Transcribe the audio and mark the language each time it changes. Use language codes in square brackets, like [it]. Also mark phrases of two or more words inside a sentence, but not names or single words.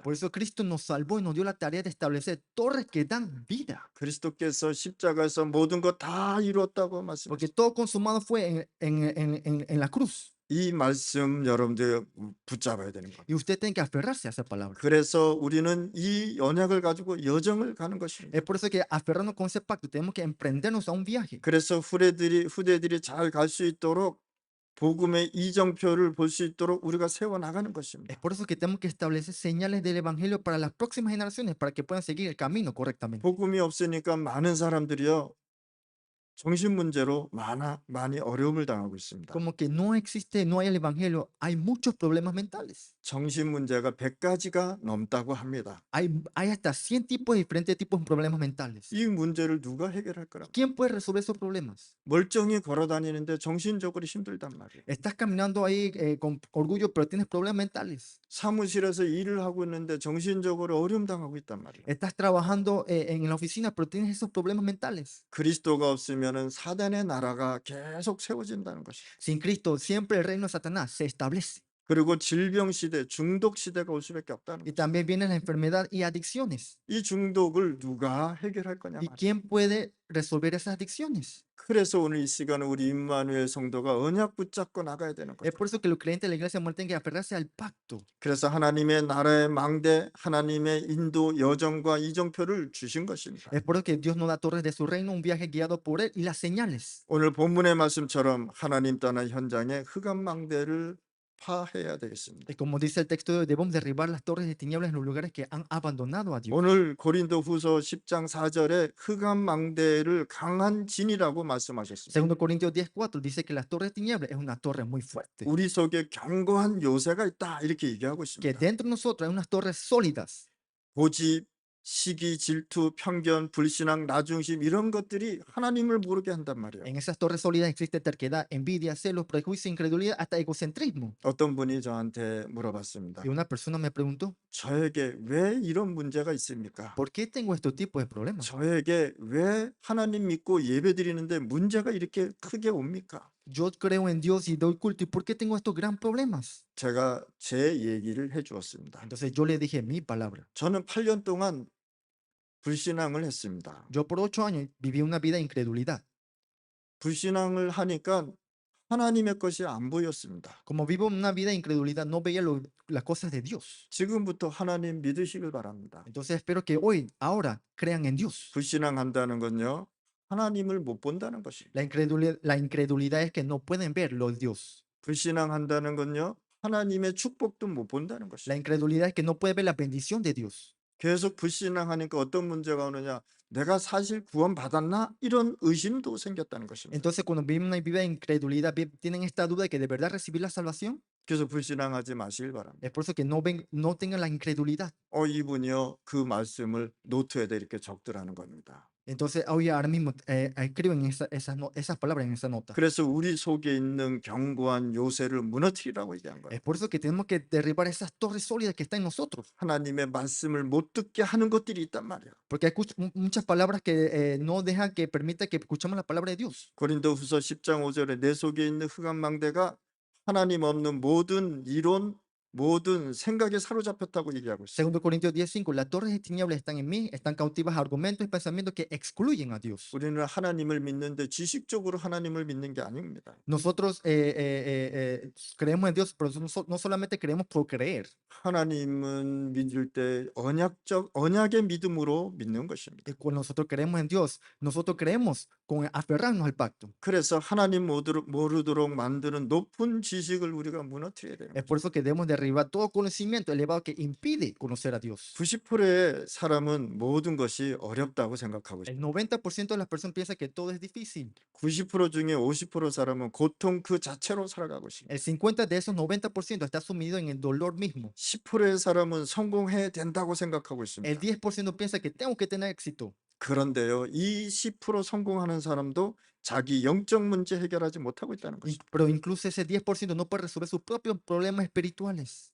[es] Por eso Cristo nos salvó y nos dio la tarea de establecer torres que dan vida. [ko] 그리스도께서 십자가에서 모든 것 다 이루었다고 [es] Porque [ko] 말씀하셨습니다. [es] todo consumado fue en la cruz. [ko] 이 말씀 여러분들 붙잡아야 되는 겁니다. [es] Y usted tiene que aferrarse a esa palabra. [ko] 그래서 우리는 이 언약을 가지고 여정을 가는 것입니다. [es] Es por eso que aferrarnos con ese pacto tenemos que emprendernos a un viaje. [ko] 그래서 후대들이 잘 갈 수 있도록 복음의 이정표를 볼 수 있도록 우리가 세워 나가는 [es] Es [ko] 것입니다. [es] por eso que tenemos que establecer señales del evangelio para las próximas generaciones para que puedan seguir el camino correctamente. [ko] 복음이 없으니까 많은 사람들이요 정신 문제로 많이 어려움을 당하고 있습니다. [es] Como que no existe, no hay el evangelio, hay muchos problemas mentales. [ko] 정신 문제가 100가지가 넘다고 합니다. [es] Hay hasta 100 tipos, diferentes tipos de problemas mentales. [ko] 이 문제를 누가 해결할 거라고? [es] ¿Quién puede resolver esos problemas? [ko] 멀쩡히 걸어 다니는데 정신적으로 힘들단 말이에요. [es] Estás caminando ahí con orgullo, pero tienes problemas mentales. [ko] 사무실에서 일을 하고 있는데 정신적으로 어려움 당하고 있단 말이에요. [es] Estás trabajando en la oficina, pero tienes esos problemas mentales. [ko] 그리스도가 없으면은 사단의 나라가 계속 세워진다는 것이죠. [es] Sin Cristo, siempre el reino de Satanás se establece. [ko] 그리고 질병 시대, 중독 시대가 올 수밖에 없다는 [es] Y [ko] 거죠. [es] también viene la enfermedad y adicciones. [ko] 이 중독을 누가 해결할 거냐 [es] ¿Y [ko] 말이에요. [es] quién puede resolver esas adicciones? [ko] 그래서 오늘 이 시간에 우리 임마누엘 성도가 언약 붙잡고 나가야 되는 [es] Es [ko] 거죠. [es] por eso que los creyentes de la iglesia muerte tienen que aferrarse al pacto. [ko] 그래서 하나님의 나라의 망대, 하나님의 인도 여정과 이정표를 주신 것입니다. [es] Es por eso que Dios nos da torres de su reino, un viaje guiado por Él y las señales. [ko] 오늘 본문의 말씀처럼 하나님 떠난 현장에 흑암 망대를 파해야 되겠습니다. [es] Y como dice el texto de hoy, debemos derribar las torres de tinieblas en los lugares que han abandonado a Dios. [ko] 오늘 고린도 후서 10장 4절에 흑암 망대를 강한 진이라고 말씀하셨습니다. [es] Segundo Corintios 10:4 dice que las torres de tinieblas es una torre muy fuerte. [ko] 우리 속에 견고한 요새가 있다 이렇게 얘기하고 [es] Que [ko] 있습니다. [es] dentro de nosotros hay unas torres sólidas. [ko] 고집, 시기, 질투, 편견, 불신앙, 나중심 이런 것들이 하나님을 모르게 한단 말이에요. [es] En esas torres sólidas existe terquedad, envidia, celos, prejuicio, incredulidad, hasta egocentrismo. [ko] 어떤 분이 저한테 물어봤습니다. [es] Y una persona me preguntó, [ko] 저에게 왜 이런 문제가 있습니까? [es] ¿por qué tengo este tipo de problemas? [ko] 저에게 왜 하나님 믿고 예배드리는데 문제가 이렇게 크게 옵니까? [es] Yo creo en Dios y doy culto, ¿y por qué tengo estos gran problemas? [ko] 제가 제 얘기를 해주었습니다. [es] Entonces yo le dije mi palabra. [ko] 저는 8년 동안 불신앙을 했습니다. [es] Yo por 8 años viví una vida de incredulidad. [ko] 불신앙을 하니까 하나님의 것이 안 보였습니다. [es] Como vivo una vida de incredulidad, no veía las cosas de Dios. [ko] 지금부터 하나님 믿으시길 바랍니다. [es] Entonces espero que hoy, ahora, crean en Dios. [ko] 불신앙한다는 건요, 하나님을 못 본다는 것입니다. [es] La incredulidad es que no pueden ver los Dios. [ko] 불신앙한다는 건요, 하나님의 축복도 못 본다는 [es] La [ko] 것입니다. [es] incredulidad es que no puede ver la bendición de Dios. [ko] 계속 불신앙하니까 어떤 문제가 오느냐, 내가 사실 구원받았나? 이런 의심도 생겼다는 것입니다. [es] Entonces cuando viven una vida de incredulidad, tienen esta duda de que de verdad recibir la salvación. [ko] 그래서 불신앙하지 마시길 바랍니다. [es] Es por eso que no tengan la incredulidad. [ko] 이분이요, 그 말씀을 노트에다 이렇게 적더라는 겁니다. [es] Entonces hoy ahora mismo escriben esas palabras en esa nota. [ko] 그래서 우리 속에 있는 견고한 요새를 무너뜨리라고 얘기한 거예요. [es] Es por eso que tenemos que derribar esas torres sólidas que están en nosotros. [ko] 하나님의 말씀을 못 듣게 하는 것들이 있단 말이에요. [es] Porque hay muchas palabras que no dejan que permita que escuchemos la palabra de Dios. [ko] 고린도후서 10장 5절에 내 속에 있는 흑암 망대가 하나님 없는 모든 이론, 모든 생각에 사로잡혔다고 얘기하고 있어요. [es] Segundo Corintios 10:5, las torres de tinieblas están en mí, están cautivas a argumentos y pensamientos que excluyen a Dios. [ko] 우리는 하나님을 믿는데 지식적으로 하나님을 믿는 게 아닙니다. [es] Nosotros creemos en Dios, pero no solamente creemos por creer. [ko] 하나님은 믿을 때 언약의 믿음으로 믿는 것입니다. [es] Y cuando nosotros creemos en Dios, nosotros creemos con aferrarnos al pacto. [ko] 그래서 하나님 모르도록 만드는 높은 지식을 우리가 무너뜨려야 돼요. [es] Es por eso que debemos derribar todo conocimiento elevado que impide conocer a Dios. [ko] 90%의 사람은 모든 것이 어렵다고 생각하고 [es] El [ko] 있어요. [es] 90% de las personas piensa que todo es difícil. [ko] 90% 중에 50% 사람은 고통 그 자체로 살아가고 있습니다. [es] El 50 de esos 90% está sumido en el dolor mismo. [ko] 10%의 사람은 성공해야 된다고 생각하고 [es] El [ko] 있습니다. [es] 10% piensa que tengo que tener éxito. [ko] 그런데요, 이 10% 성공하는 사람도 자기 영적 문제 해결하지 못하고 있다는 것입니다. [es] Pero incluso ese 10% no puede resolver sus propios problemas espirituales.